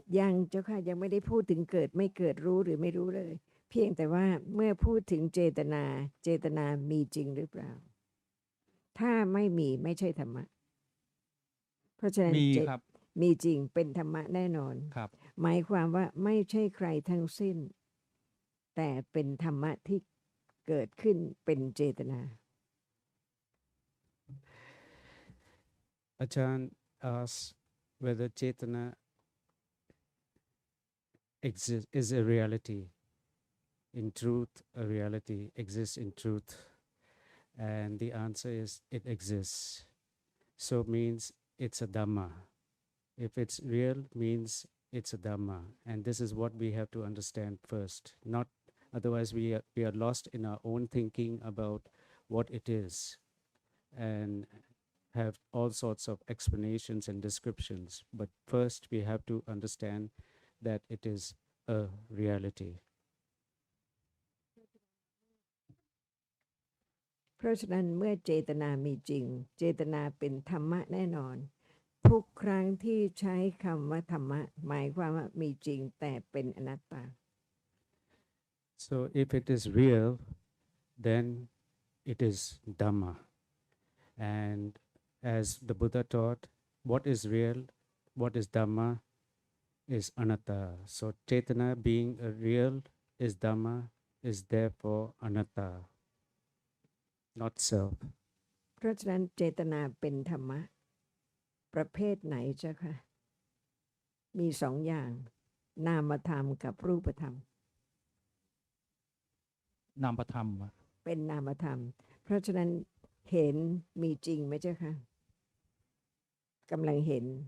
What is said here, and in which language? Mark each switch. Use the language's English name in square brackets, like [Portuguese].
[Thai] ยังเจ้าค่ะยังไม่ได้พูดถึงเกิดไม่เกิดรู้หรือไม่รู้เลย เพียงแต่ว่าเมื่อพูดถึงเจตนาเจตนามีจริงหรือเปล่า ถ้าไม่มีไม่ใช่ธรรมะ เพราะฉะนั้น มี เจ ครับ มีจริงเป็นธรรมะแน่นอน ครับ หมายความว่าไม่ใช่ใครทั้งสิ้น แต่เป็นธรรมะที่เกิดขึ้นเป็นเจตนา [English] Ajahn asks whether chetana is a reality. In truth, a reality exists in truth. And the answer is it exists. So means it's a Dhamma. If it's real, means it's a Dhamma. And this is what we have to understand first. Not otherwise we are lost in our own thinking about what it is and have all sorts of explanations and descriptions. But first we have to understand that it is a reality. [Thai] เพราะฉะนั้นเมื่อเจตนามีจริงเจตนาเป็นธรรมะแน่นอนทุกครั้งที่ใช้คำว่าธรรมะหมายความว่ามีจริงแต่เป็นอนัตตา [English] So if it is real, then it is Dhamma. And as the Buddha taught, what is real, what is Dhamma, is anatta. So Chetana being a real is Dhamma, is therefore anatta, not self. [Thai] เพราะฉะนั้นเจตนาเป็นธรรมะประเภทไหนเจ้าค่ะมีสองอย่างนามธรรมกับรูปธรรม นามธรรม เป็นนามธรรมเพราะฉะนั้นเห็นมีจริงไหมเจ้าค่ะกำลังเห็น